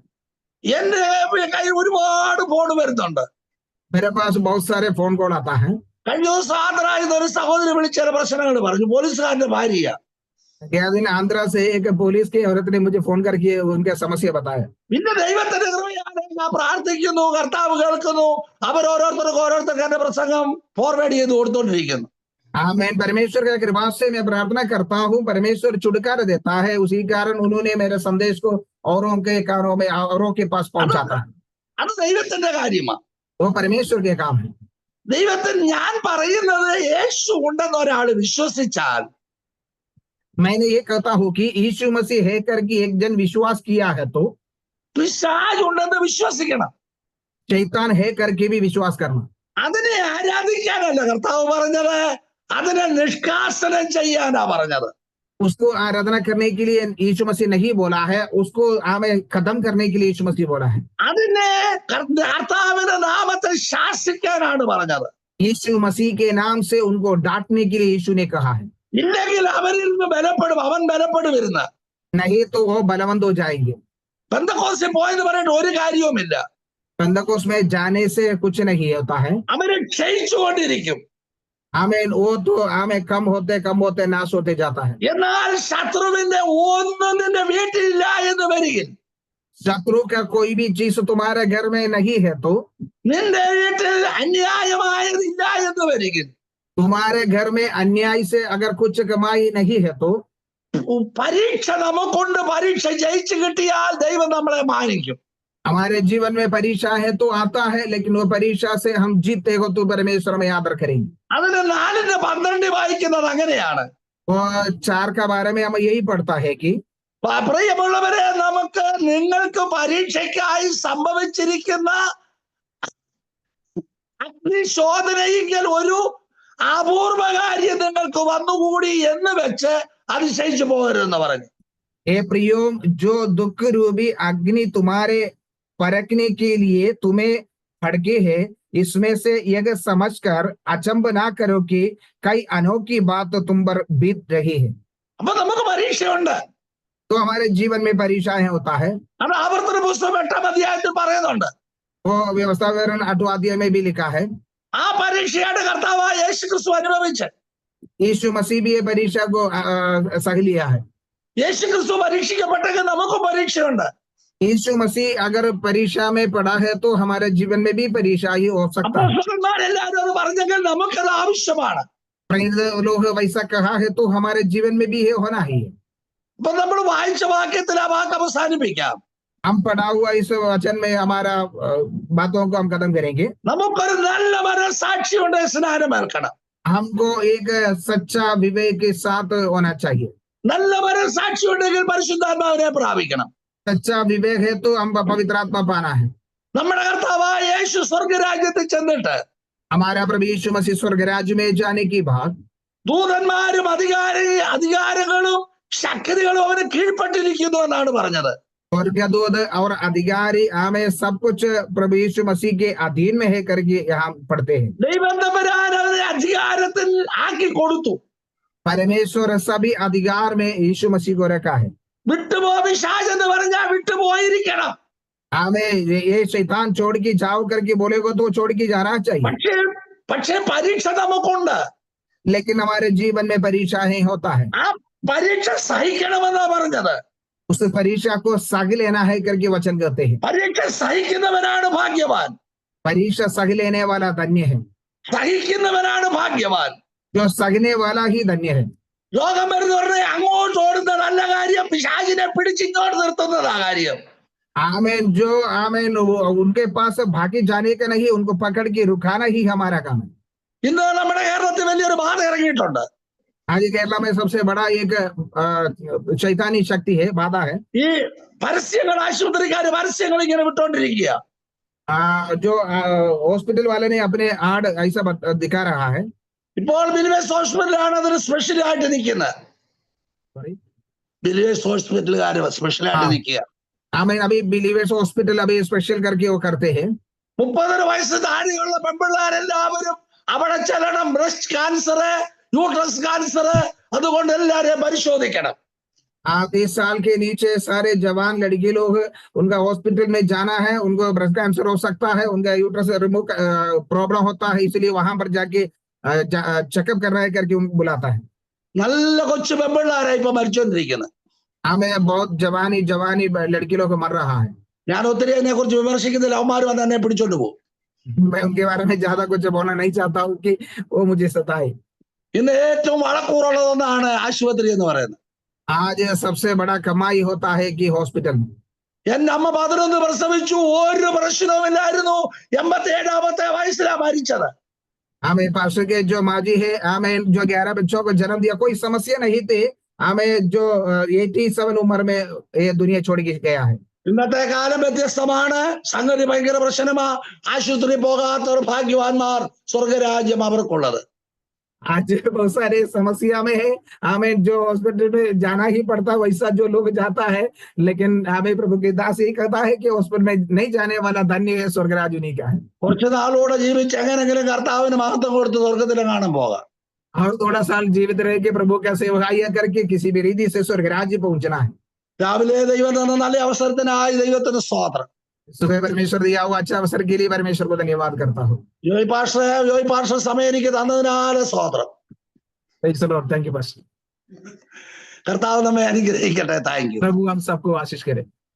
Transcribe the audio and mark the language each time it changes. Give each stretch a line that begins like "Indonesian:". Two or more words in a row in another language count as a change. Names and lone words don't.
Malayalam: എന്റെ കയ്യിൽ ഒരുപാട് ഫോൺ വരുന്നുണ്ട്.
Hindi: मेरे पास बहुत सारे
English: phone call
Hindi: आता है।
Malayalam: കഴിഞ്ഞ ദിവസം ആന്ധ്രയിൽ ഒരു സഹോദരി വിളിച്ച ചില പ്രശ്നങ്ങൾ പറഞ്ഞു. പോലീസുകാരന്റെ ഭാര്യ.
Hindi: क्या दिन आंध्रा से एक पुलिस की औरत ने मुझे फोन करके उनका समस्या बताया।
Malayalam: പിന്നെ ദൈവത്തിന്റെ കൃപയാണ്. ഞാൻ പ്രാർത്ഥിക്കുന്നു, കർത്താവ് കേൾക്കുന്നു. ഓരോരുത്തർക്ക് എന്റെ പ്രസംഗം ഫോർവേഡ് ചെയ്ത് കൊടുത്തോണ്ടിരിക്കുന്നു.
Hindi: मैं परमेश्वर का कृपा से मैं प्रार्थना करता हूँ, परमेश्वर छुटकारा देता है, उसी कारण उन्होंने मेरे संदेश को औरों के कानों में औरों के पास
Malayalam: അത്
Hindi: पहुंचाता है।
Malayalam: അത് ദൈവത്തിന്റെ കാര്യമാണ്.
Hindi: वो परमेश्वर के काम है।
Malayalam: ദൈവത്തിന് ഞാൻ പറയുന്നത് യേശു ഉണ്ടെന്ന് ഒരാൾ വിശ്വസിച്ചാൽ
Hindi: मैंने ये कहता हूँ कि यीशु मसीह है करके एक जन विश्वास किया है तो
Malayalam: പിശാച് ഉണ്ടെന്ന് വിശ്വസിക്കണം.
Hindi: शैतान है करके भी विश्वास करना।
Malayalam: അതിനെ ആരാധിക്കാനല്ല കർത്താവ് പറഞ്ഞത്, അതിനെ നിഷ്കാസനം ചെയ്യാനാ പറഞ്ഞത്.
Hindi: उसको आराधना करने के लिए यीशु मसीह नहीं बोला है, उसको हमें खत्म करने के लिए यीशु मसीह बोला है।
Malayalam: അതിനെ കർത്താവിന്റെ നാമത്തിൽ ശാസിക്കാനാണ് പറഞ്ഞത്.
Hindi: यीशु मसीह के नाम से उनको डांटने के लिए यीशु ने कहा है,
Malayalam: ഇല്ലെങ്കിൽ അവരിൽ നിന്ന് ബലപ്പെടും, അവൻ ബലപ്പെടും ഇരുന്ന്.
Hindi: नहीं तो वो बलवंत हो जाएंगे।
Malayalam: പെന്തക്കോസ്തിൽ പോയെന്ന് പറഞ്ഞിട്ട് ഒരു കാര്യവുമില്ല.
Hindi: पेंतकोस्त में जाने से कुछ नहीं होता है।
Malayalam: അവരെ ക്ഷയിച്ചുകൊണ്ടിരിക്കും.
Hindi: आमेन, वो तो हमें कम होते नाश होते जाता है।
Malayalam: എന്നാൽ ശത്രുവിന്റെ ഒന്നും നിന്റെ വീട്ടിലില്ല എന്ന് വരികിൽ,
Hindi: शत्रु का कोई भी चीज तुम्हारे घर में नहीं है तो
Malayalam: നിന്റെ വീട്ടിൽ അന്യായമായതില്ല എന്ന് വരികിൽ,
Hindi: तुम्हारे घर में अन्याय से अगर कुछ कमाई नहीं है तो
Malayalam: പരീക്ഷ നമുക്കുണ്ട്. പരീക്ഷ ജയിച്ചു കിട്ടിയാൽ ദൈവം നമ്മളെ മാനിക്കും.
Hindi: हमारे जीवन में परीक्षा है तो आता है, लेकिन वो परीक्षा से हम जीते हो तो परमेश्वर में आदर करेंगे।
Malayalam: അതിന് 4:12 വായിക്കുന്നത് അങ്ങനെയാണ്.
Hindi: और 4 का बारे में हम यही पढ़ता है कि
Malayalam: പ്രിയമുള്ളവരെ, നമുക്ക് നിങ്ങൾക്ക് പരീക്ഷയ്ക്കായി സംഭവിച്ചിരിക്കുന്ന അഗ്നിശോധനയെങ്കിൽ ഒരു അപൂർവ കാര്യം നിങ്ങൾക്ക് വന്നുകൂടി എന്ന് വെച്ച് അതിശയിച്ചു പോകരുതെന്ന് പറഞ്ഞു.
Hindi: हे प्रियो, जो दुख रूपी अग्नि तुम्हारे परखने के लिए तुम्हें भड़के है, इसमें से यह समझकर अचंभ ना करो कि कई अनोखी बात तुम पर बीत रही है।
Malayalam: അപ്പൊ നമുക്ക് പരീക്ഷയുണ്ട്.
Hindi: तो हमारे जीवन में परीक्षाएं होता है।
Malayalam: അത് ആവർത്തന പുസ്തകം 8-ാം അധ്യായത്തിൽ പറയുന്നുണ്ട്.
Hindi: वो व्यवस्था विवरण 8वां अध्याय में भी लिखा है।
Malayalam: ആ പരീക്ഷയാണ് കർത്താവായ യേശു ക്രിസ്തു അനുഭവിച്ചത്.
Hindi: यीशु मसीह भी ये परीक्षा को सह लिया है।
Malayalam: യേശു ക്രിസ്തു പരീക്ഷിക്കപ്പെട്ടെങ്കിൽ നമുക്കും പരീക്ഷയുണ്ട്.
Hindi: यीशु मसीह अगर परीक्षा में पड़ा है तो हमारे जीवन में भी परीक्षा ही हो सकता है।
Malayalam: അപ്പോസ്തലന്മാരെല്ലാവരും അത് പറഞ്ഞെങ്കിൽ നമുക്കത് ആവശ്യമാണ്.
Hindi: लोग वैसा कहा है तो हमारे जीवन में भी ये होना ही है।
Malayalam: അപ്പൊ നമ്മൾ വായിച്ച വാക്യത്തിൽ ആ വാക്ക് അവസാനിപ്പിക്കാം.
Hindi: हम पढ़ा हुआ इस वचन में हमारा बातों को हम खत्म करेंगे।
Malayalam: നമുക്കൊരു നല്ല മനസ്സാക്ഷിയുണ്ട്, സ്നാനമേൽക്കണം.
Hindi: हमको एक सच्चा विवेक के साथ होना चाहिए।
Malayalam: നല്ല മനസ്സാക്ഷി ഉണ്ടെങ്കിൽ പരിശുദ്ധാത്മാവിനെ പ്രാപിക്കണം.
Hindi: सच्चा विवेक है तो हम पवित्र आत्मा पाना है।
Malayalam: നമ്മുടെ കർത്താവായ യേശു സ്വർഗരാജ്യത്തിൽ ചെന്നിട്ട്
Hindi: हमारा प्रभु यीशु मसीह स्वर्ग राज्य में जाने की बाद
Malayalam: ദൂതന്മാരും അധികാരങ്ങളും ശക്തികളും അവന് കീഴ്പ്പെട്ടിരിക്കുന്നു എന്നാണ് പറഞ്ഞത്.
Hindi: स्वर्गदूत और अधिकारी हमें सब कुछ प्रभु यीशु मसीह के अधीन में है करके यहाँ पढ़ते हैं।
Malayalam: ദൈവം തമ്പുരാൻ അവനെ അധികാരത്തിൽ ആക്കി കൊടുത്തു.
Hindi: परमेश्वर सभी अधिकार में यीशु मसीह को रखा है।
Malayalam: വിട്ടുപോ പിശാച് എന്ന് പറഞ്ഞാൽ വിട്ടുപോയിരിക്കണം.
Hindi: हमें ये शैतान छोड़ के जाओ करके बोलेगा तो छोड़ के जाना चाहिए।
Malayalam: പക്ഷേ പരീക്ഷ നമുക്കുണ്ട്.
Hindi: लेकिन हमारे जीवन में परीक्षाएं होता है।
Malayalam: ആ പരീക്ഷ സഹിക്കണമെന്നാ പറഞ്ഞത്.
Hindi: उस परीक्षा को सह लेना है करके वचन कहते हैं।
Malayalam: പരീക്ഷ സഹിക്കുന്നവനാണ് ഭാഗ്യവാൻ.
Hindi: परीक्षा सह लेने वाला धन्य है।
Malayalam: സഹിക്കുന്നവനാണ് ഭാഗ്യവാൻ.
Hindi: जो सहने वाला ही धन्य है।
Malayalam: രോഗം വരുന്ന പറഞ്ഞാൽ അങ്ങോട്ട് ഓടുന്ന നല്ല കാര്യം, പിശാചിനെ പിടിച്ചിങ്ങോട്ട് നിർത്തുന്നതാ കാര്യം.
Hindi: आमेन, जो आमेन उनके पास भागे जाने का नहीं, उनको पकड़ के रुकाना ही हमारा काम है।
Malayalam: ഇന്ന് നമ്മുടെ കേരളത്തിൽ വലിയൊരു ബാധ ഇറങ്ങിയിട്ടുണ്ട്.
Hindi: आज केरला में सबसे बड़ा एक शैतानी शक्ति है, बाधा है।
Malayalam: ഈ പരസ്യങ്ങൾ, ആശുപത്രിക്കാര് പരസ്യങ്ങൾ ഇങ്ങനെ വിട്ടോണ്ടിരിക്കുക.
Hindi: जो हॉस्पिटल वाले ने अपने आड़ ऐसा दिखा रहा है।
Malayalam: ഇപ്പോൾ ബിലിവേഴ്സ് ഹോസ്പിറ്റലാണ് അതിന് സ്പെഷ്യലായിട്ട് നിൽക്കുന്നത്. ബിലിവേഴ്സ് ഹോസ്പിറ്റലുകാര് സ്പെഷ്യലായിട്ട് നിൽക്കുക.
Hindi: आमीन, अभी बिलीवर्स हॉस्पिटल अभी स्पेशल करके वो करते हैं।
Malayalam: 30 വയസ്സ് താഴെയുള്ള പെൺപിള്ളേരെല്ലാവരും അവിടെ ചെല്ലണം.
English: breast cancer, uterus cancer,
Malayalam: അതുകൊണ്ട് എല്ലാവരെയും പരിശോധിക്കണം.
Hindi: 30 साल के नीचे सारे जवान लड़की लोग उनका हॉस्पिटल में जाना है। उनको
English: breast cancer
Hindi: हो सकता है, उनका
English: uterus remove problem
Hindi: होता है, इसलिए वहां पर जाके चेकअप करना है करके उनको बुलाता है।
Malayalam: നല്ല കൊച്ചു പെൺപിള്ളേരാ ഇപ്പൊ മരിച്ചോണ്ടിരിക്കുന്നത്.
Hindi: हमें बहुत जवानी लड़की लोग मर रहा है।
Malayalam: ഞാൻ ഒത്തിരി അതിനെ കുറിച്ച് വിമർശിക്കുന്നില്ല. അവന്മാർ വന്ന് എന്നെ പിടിച്ചോണ്ട് പോകും.
Hindi: मैं उनके बारे में ज्यादा कुछ बोलना नहीं चाहता हूँ कि वो मुझे सताए।
Malayalam: ഇന്ന് ഏറ്റവും വളക്കൂറുള്ളതൊന്നാണ് ആശുപത്രി എന്ന് പറയുന്നത്.
Hindi: आज सबसे बड़ा कमाई होता है कि हॉस्पिटल में।
Malayalam: എന്റെ അമ്മ 11 പ്രസവിച്ചു, ഒരു പ്രശ്നവുമില്ലായിരുന്നു. 87-ാമത്തെ വയസ്സിലാ മരിച്ചത്.
Hindi: हमें पास्टर के जो माजी है, हमें जो 11 बच्चों को जन्म दिया, कोई समस्या नहीं थी। हमें जो 87 उम्र में ये दुनिया छोड़ के गया है।
Malayalam: ഇന്നത്തെ കാലം വ്യത്യസ്തമാണ്. സംഗതി ഭയങ്കര പ്രശ്നമാ. ആശുപത്രി പോകാത്തവർ ഭാഗ്യവാന്മാർ, സ്വർഗരാജ്യം അവർക്കുള്ളത്.
Hindi: आज बहुत सारे समस्या में है, हमें जो हॉस्पिटल में जाना ही पड़ता है, वैसा जो लोग जाता है। लेकिन हमें प्रभु के दास यही कहता है कि हॉस्पिटल में नहीं जाने वाला धन्य है, स्वर्गराज उन्हीं का है।
Malayalam: കുറച്ചു നാളൂടെ ജീവിച്ച് എങ്ങനെങ്കിലും കർത്താവിന് മഹത്വം കൊടുത്ത് സ്വർഗത്തിലെ കാണാൻ പോകാം.
Hindi: और थोड़ा साल जीवित रह के प्रभु का सेवकाई करके किसी भी रीति से स्वर्गराज पहुंचना है।
Malayalam: രാവിലെ ദൈവം തന്ന നല്ല അവസരത്തിനായി ദൈവത്തിന് സ്തോത്രം.
Hindi: सुबह परमेश्वर दिया हुआ अच्छा अवसर के लिए परमेश्वर को धन्यवाद करता हूँ।
Malayalam: ജോയ് പാസ്റ്റർ സമയം എനിക്ക് തന്നതിനാൽ സ്തോത്രം.
English: Praise the Lord. Thank you, Pastor.
Malayalam: കർത്താവ് നമ്മെ അനുഗ്രഹിക്കട്ടെ.
English: thank you.
Hindi: प्रभु हम सबको आशीष करे।